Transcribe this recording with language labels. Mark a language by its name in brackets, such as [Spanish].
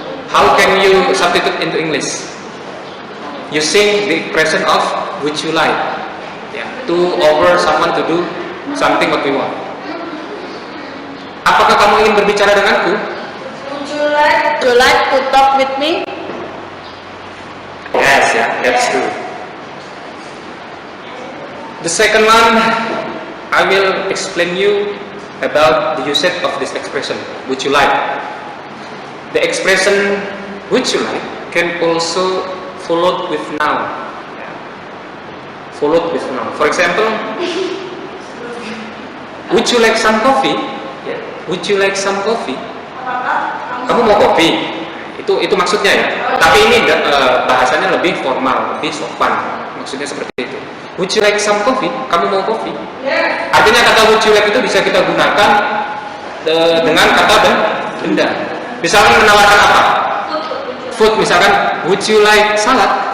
[English] How can you substitute into English? Using the expression of would you like, yeah, to offer someone to do something what we want. [Indonesian] Apakah kamu ingin berbicara denganku? [English] Would you like to talk with me? Yes, yeah, that's true. The second one, I will explain you about the usage of this expression, would you like. The expression would you like can also followed with noun. Followed with noun. For example, would you like some coffee? Would you like some coffee? [Indonesian] Kamu mau kopi? Itu maksudnya ya. Tapi ini bahasanya lebih formal, lebih sopan. Maksudnya seperti itu. [English] Would you like some coffee? [Indonesian] Kamu mau kopi? Artinya kata would you like itu bisa kita gunakan dengan kata benda. Misalkan menawarkan apa? [English] Food, misalkan would you like salad?